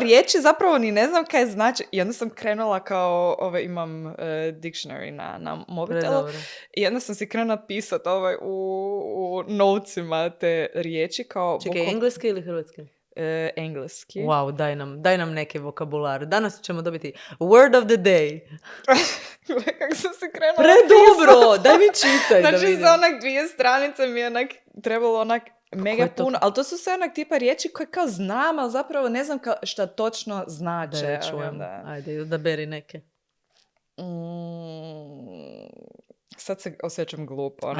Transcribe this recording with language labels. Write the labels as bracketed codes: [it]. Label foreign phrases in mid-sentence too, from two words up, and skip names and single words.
[hr] riječi zapravo ni ne znam kaj znači. I onda sam krenula kao, imam dictionary na mobitelu Predobro. i onda sam si krenula pisat u notesima te riječi kao Čekaj, engleski ili hrvatski? engleski. Wow, daj nam neke vokabular. Danas ćemo dobiti [en] word of the day. [hr] Kako sam se krenula Predobro, pisat. daj mi čitaj da Znači vidim. za onak 2 stranice mi je onak trebalo onak mega je to? puno, ali to su sve onak tipa riječi koje kao znam, ali zapravo ne znam šta točno znače. Da ja čujem. Onda, Ajde, odaberi neke. sad se osjećam glupo, onak